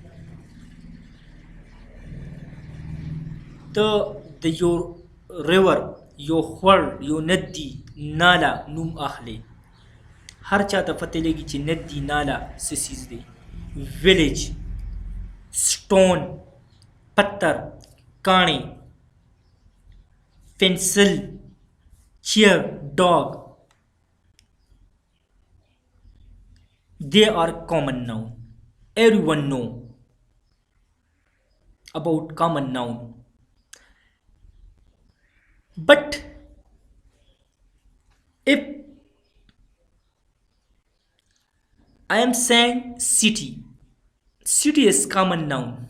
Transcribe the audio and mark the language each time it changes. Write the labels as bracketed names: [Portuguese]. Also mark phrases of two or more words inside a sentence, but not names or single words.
[Pashto] ته د یو ریور، یو خور، یو ندی، ناله نوم اخلي، هر چا ته پته لګي چې ندی، ناله څه څیز دی. [English] village, stone, پتھر، کاڼی، pencil, chair, ڈاگ. They are common noun. Everyone know about common noun. But if I am saying city, city is common noun.